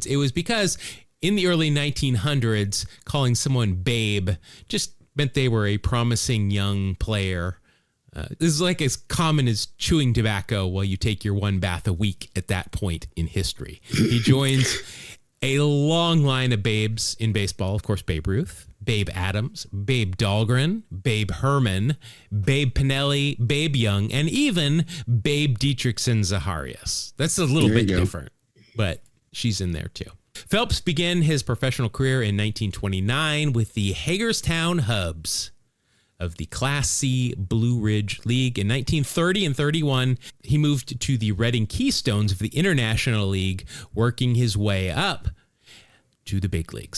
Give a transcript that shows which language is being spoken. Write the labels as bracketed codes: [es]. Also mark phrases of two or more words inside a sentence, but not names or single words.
[en] It was because in the early 1900s, calling someone Babe just meant they were a promising young player. This is like as common as chewing tobacco while you take your one bath a week at that point in history. He joins a long line of babes in baseball. Of course, Babe Ruth, Babe Adams, Babe Dahlgren, Babe Herman, Babe Pinelli, Babe Young, and even Babe Dietrichson Zacharias. That's a little bit different, but she's in there too. Phelps began his professional career in 1929 with the Hagerstown Hubs of the Class C Blue Ridge League. In 1930 and 31, he moved to the Reading Keystones of the International League, working his way up to the big leagues.